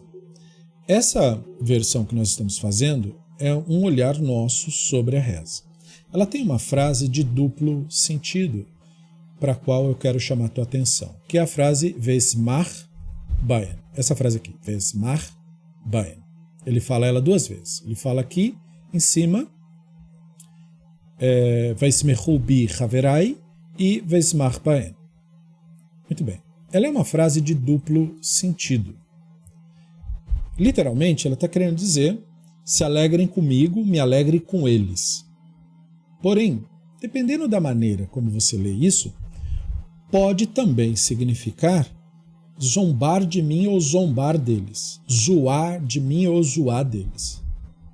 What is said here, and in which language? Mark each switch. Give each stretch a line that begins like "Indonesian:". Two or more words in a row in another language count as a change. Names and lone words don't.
Portuguese: Essa versão que nós estamos fazendo é um olhar nosso sobre a reza. Ela tem uma frase de duplo sentido, para a qual eu quero chamar a tua atenção, que é a frase
Hebrew: וישמח בהם.
Portuguese: Essa frase aqui,
Hebrew: וישמח בהם.
Portuguese: Ele fala ela duas vezes. Ele fala aqui, em cima,
Hebrew: וישמחו בי חברי e וישמח בהם.
Portuguese: Muito bem. Ela é uma frase de duplo sentido. Literalmente, ela está querendo dizer: se alegrem comigo, me alegre com eles. Porém, dependendo da maneira como você lê isso, pode também significar zombar de mim ou zombar deles, zoar de mim ou zoar deles.